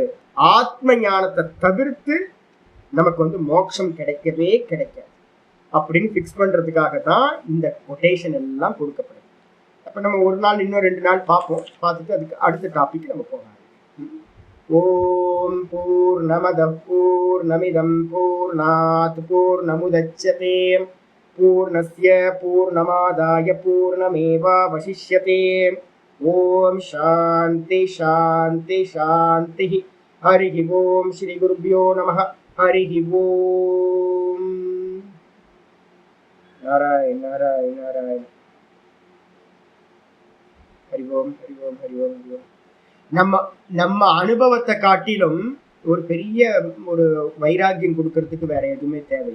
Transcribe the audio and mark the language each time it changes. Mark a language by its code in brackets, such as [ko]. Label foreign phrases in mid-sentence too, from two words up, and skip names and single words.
[ta] ஆத்ம ஞானத்தை தவிர்த்து நமக்கு வந்து மோட்சம் கிடைக்கவே கிடைக்காது அப்படின்னு ஃபிக்ஸ் பண்றதுக்காக தான் இந்த கொட்டேஷன் எல்லாம் கொடுக்கப்படுது. அப்ப நம்ம ஒரு நாள் இன்னும் 2 நாள் பார்ப்போம், பார்த்துட்டு அதுக்கு அடுத்த டாபிக் நம்ம போகலாம். [sa] ॐ पूर्णमद पूर्णमिदं पूर्णात् पूर्णमुदच्यते पूर्णस्य पूर्णमादाय पूर्णमेवावशिष्यते. ॐ शान्ति शान्ति शान्ति. हरि ॐ. श्री गुरुभ्यो नमः. हरि ॐ. नारायण नारायण नारायण. हरि ॐ हरि ॐ हरि ॐ हरि ॐ. [ta] நம்ம அனுபவத்தை காட்டிலும் ஒரு பெரிய ஒரு வைராக்கியம் கொடுக்கறதுக்கு வேற எதுவுமே தேவையில்லை.